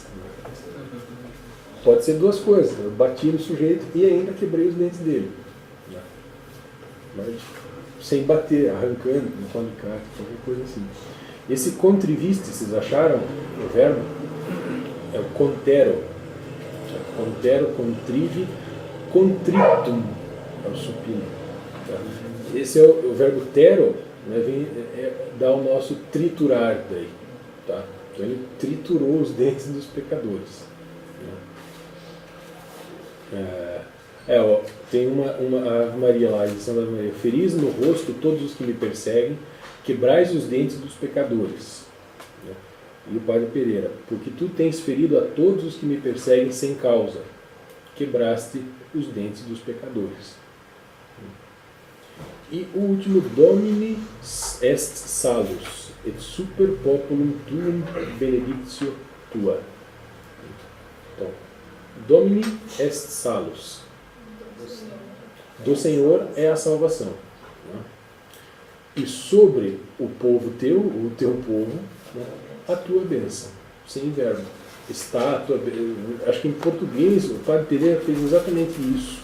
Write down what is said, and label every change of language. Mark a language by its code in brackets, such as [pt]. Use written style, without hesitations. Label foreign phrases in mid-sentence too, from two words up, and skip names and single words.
[pt] Pode ser duas coisas. Eu bati no sujeito e ainda quebrei os dentes dele. Né? Mas sem bater, arrancando, com alicate, qualquer coisa assim. Esse contriviste, vocês acharam o verbo? É o contero. [la] Contero, contrive, contritum. [pt] É o supino. Tá? Esse é o verbo tero, né, dá o nosso triturar daí. Tá? Então ele triturou os dentes dos pecadores. Né? Tem uma Ave Maria lá, a edição da Ave Maria. Feris no rosto todos os que me perseguem, quebrais os dentes dos pecadores. Né? E o padre Pereira, porque tu tens ferido a todos os que me perseguem sem causa, quebraste os dentes dos pecadores. E o último, [la] Domini est salus, et super populum tuum benedictio tua. Então, Domini est salus. [pt] Do Senhor é a salvação. Né? E sobre o povo teu, o teu povo, né, a tua bênção. Sem verbo. Está a tua bênção. Acho que em português o padre Pereira fez exatamente isso.